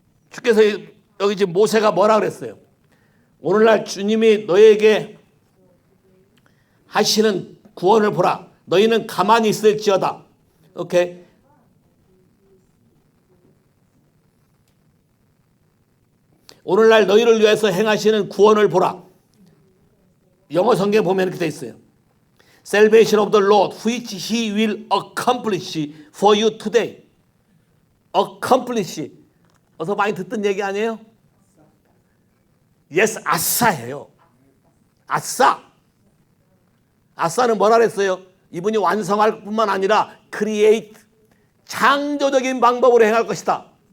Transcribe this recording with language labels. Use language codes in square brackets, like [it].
[ko] 주께서 여기 지금 모세가 뭐라 그랬어요? 오늘날 주님이 너에게 하시는 구원을 보라. 너희는 가만히 있을지어다. 오케이. 오늘날 너희를 위해서 행하시는 구원을 보라. 영어 성경에 보면 이렇게 돼 있어요. [en] Salvation of the Lord, which He will accomplish for you today. accomplish. [ko] 어서 많이 듣던 얘기 아니에요? Yes, 아싸예요. 아싸. 아싸는 뭐라 그랬어요? 이분이 완성할 뿐만 아니라 create, 창조적인 방법으로 행할 것이다.